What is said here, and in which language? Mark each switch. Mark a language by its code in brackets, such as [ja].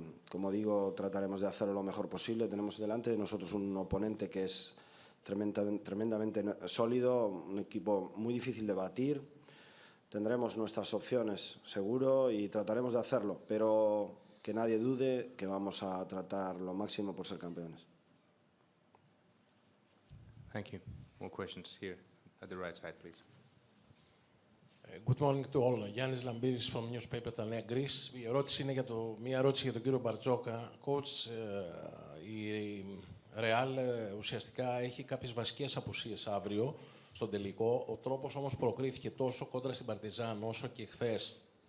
[es] Como digo, trataremos de hacerlo lo mejor posible. Tenemos delante de nosotros un oponente que es tremendamente sólido, un equipo muy difícil de batir. Tendremos nuestras opciones, seguro, y trataremos de hacerlo, pero que nadie dude que vamos a tratar lo máximo por ser campeones. [en] Thank you. More questions here at the right side, please. Good morning to all. [el] Γιάννης Λαμπύρης [en] from Newspaper [el] Τα Νέα Greece. Μια ερώτηση για τον κύριο Μπαρτζόκα. Coach, η Real ουσιαστικά έχει κάποιες βασικές απουσίες αύριο στον τελικό. Ο τρόπος όμως προκρίθηκε τόσο κόντρα στην Παρτιζάν όσο και χθες.